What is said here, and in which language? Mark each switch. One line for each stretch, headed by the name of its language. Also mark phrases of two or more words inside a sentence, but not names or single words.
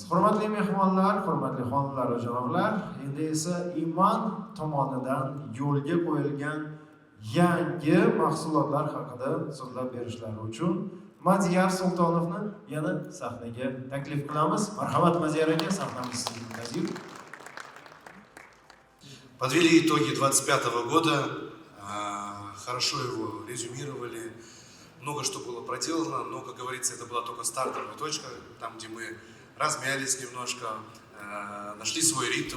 Uzbek: Hurmatli mehmonlar, hurmatli xonimlar va janoblar, endi esa Iman tomonidan yo'lga qo'yilgan yangi mahsulotlar haqida so'zlab berishlari uchun Madiyar Sultonovni yana sahnaga taklif qilamiz. Marhamat Madiyar aka, sahnamiz sizning.
Russian: Подвели итоги 25 года, хорошо его резюмировали. Много что было проделано, но, как говорится, это была только стартовая точка, там, где мы размялись немножко, нашли свой ритм.